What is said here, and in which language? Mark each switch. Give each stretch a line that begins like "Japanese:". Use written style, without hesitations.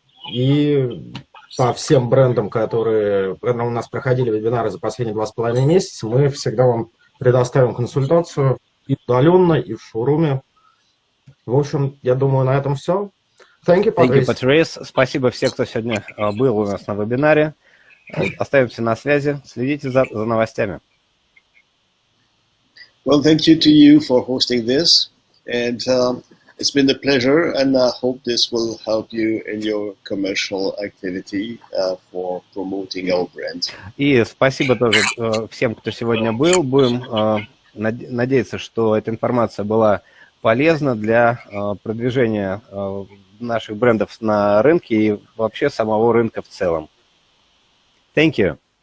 Russian: И по всем брендам, которые у нас проходили вебинары за последние 2,5 месяца, мы всегда вам предоставим консультацию и удаленно, и в шоуруме. В общем, я думаю, на этом все.
English: Thank you, Patrice.
Russian: Спасибо всем, кто сегодня был у нас на вебинаре. Остаемся на связи. Следите за новостями.
English: Well, thank you to you for hosting this. And it's been a pleasure, and I hope this will help you in your commercial activity for promoting our brand.
Russian: И спасибо тоже всем, кто сегодня был. Будем надеяться, что эта информация была полезна для продвижения наших брендов на рынке и вообще самого рынка в целом.
English: Thank you.